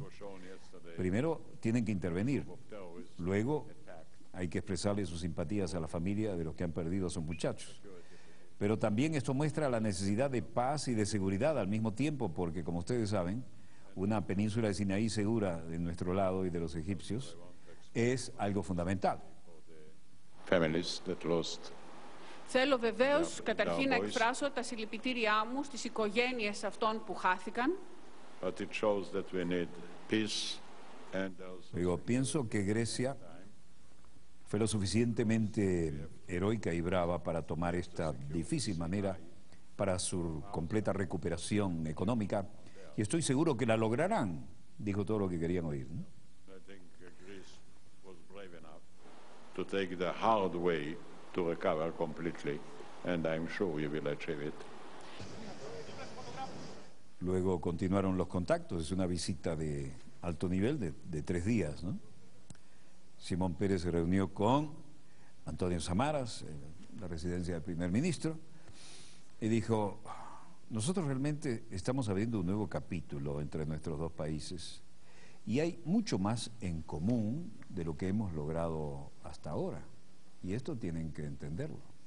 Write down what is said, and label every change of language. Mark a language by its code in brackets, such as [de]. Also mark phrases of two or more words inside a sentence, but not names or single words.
[es] Primero tienen que intervenir, luego hay que expresarle sus simpatías a la familia de los que han perdido a sus muchachos. Pero también esto muestra la necesidad de paz y de seguridad al mismo tiempo, porque, como ustedes saben, una península de Sinaí segura de nuestro lado y de los egipcios es algo fundamental. [el] Θέλω βεβαίως καταρχήν να εκφράσω τα συλληπιτήριά μου στις οικογένειες αυτών που χάθηκαν. [es] Digo, pienso que Grecia fue lo suficientemente heroica y brava para tomar esta difícil manera para su completa recuperación económica, y estoy seguro que la lograrán, dijo todo lo que querían oír, ¿no? [en] To take the hard way to recover completely, and I'm sure we will achieve it. [es] Luego continuaron los contactos, es una visita de alto nivel de 3 días, ¿no? Shimon Peres se reunió con Antonio Samaras, en la residencia del primer ministro, y dijo: nosotros realmente estamos abriendo un nuevo capítulo entre nuestros 2 países y hay mucho más en común de lo que hemos logrado hasta ahora, y esto tienen que entenderlo.